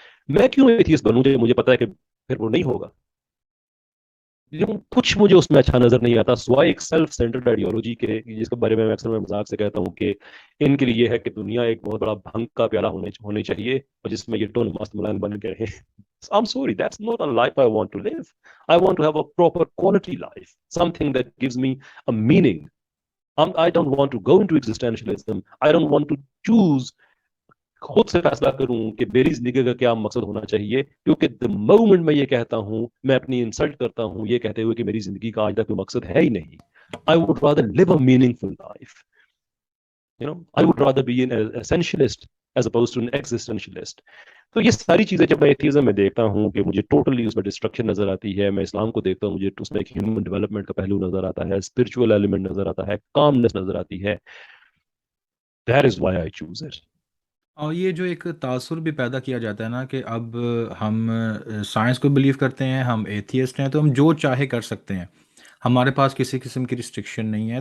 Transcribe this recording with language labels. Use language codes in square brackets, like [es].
[ur] میں کیوں ایتھیسٹ بنوں جب مجھے پتا ہے کہ پھر وہ نہیں ہوگا. لیکن کچھ مجھے اس میں اچھا نظر نہیں آتا، سوائے ایک سیلف سینٹرڈ آئیڈیالوجی کے، جس کے بارے میں اکثر میں مذاق سے کہتا ہوں کہ ان کے لیے ہے کہ دنیا ایک بہت بڑا بھنگ کا پیالہ ہونے چاہیے اور جس میں یہ ٹون مست ملائم بن کے رہے. [en] I'm sorry, that's not a life I want to live. I want to have a proper quality life, something that gives me a meaning. I don't want to go into existentialism. I don't want to choose [ur] خود سے فیصلہ کروں کہ میری زندگی کا کیا مقصد ہونا چاہیے، کیونکہ [en] the moment [ur] میں یہ کہتا ہوں میں اپنی انسلٹ کرتا ہوں یہ کہتے ہوئے کہ میری زندگی کا آج تک کوئی مقصد ہے ہی نہیں. [en] I would rather live a meaningful life. I would rather be an essentialist as opposed to an existentialist. [ur] تو یہ ساری چیزیں جب میں ایتھیزم میں دیکھتا ہوں کہ مجھے ٹوٹلی اس میں ڈسٹرکشن نظر آتی ہے، میں اسلام کو دیکھتا ہوں مجھے اس میں ایک ہیومن ڈیولپمنٹ کا پہلو نظر آتا ہے، اسپرچول ایلیمنٹ نظر آتا ہے، کامنس نظر آتی ہے. [en] That is why I choose it. [ur] اور یہ جو ایک تاثر بھی پیدا کیا جاتا ہے نا کہ اب ہم سائنس کو بلیو کرتے ہیں، ہم ایتھیسٹ ہیں تو ہم جو چاہے کر سکتے ہیں، ہمارے پاس کسی قسم کی ریسٹرکشن نہیں ہے.